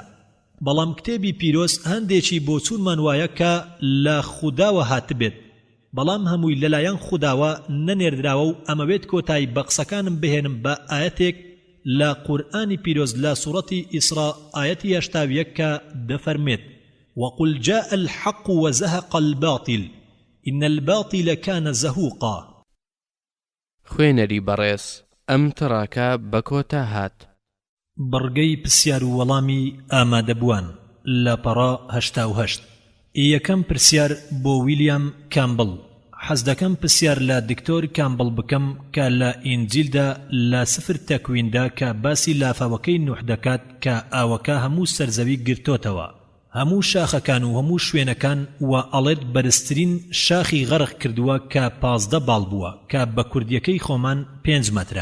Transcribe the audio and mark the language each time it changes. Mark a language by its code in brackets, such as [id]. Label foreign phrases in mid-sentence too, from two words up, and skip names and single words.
[ckb] بەڵام کتێبی پیرۆز هەندێکی بۆ چوونمان وایە کە لە خوداوە هاتبێت، بەڵام هەمووی لەلایەن خوداوە نەنێردراوە و ئەمەوێت کۆتایی بە قسەکانم بهێنم بە ئاەتێک لە قورئانی پیرۆز لە سوڕەتی ئیسرا ئاەتی 81 کە دەفەرمێت: [ar] وقل جاء الحق وزهق الباطل إن الباطل كان زهوقا. [ckb] خوێنەری بەڕێز ئەم تڕاکە بە کۆتا هات. بڕگەی پرسیار و وەڵامی ئامادەبووان لە پەڕا 88. یەکەم پرسیار بۆ ویلیام کامبڵ. حەز دەکەم پرسیار لە دکتۆر کامبڵ بکەم کە لە ئینجیلدا لە سفر تەکویندا کە باسی لافاوەکەی نوح دەکات کە ئاوەکە هەموو سەرزەوی گرتۆتەوە، هەموو شاخەکان و هەموو شوێنەکان و ئەڵێت بەرزترین شاخی غەرق کردووە کە 15 باڵ بووە کە بە کوردیەکەی خۆمان 5 مەترە.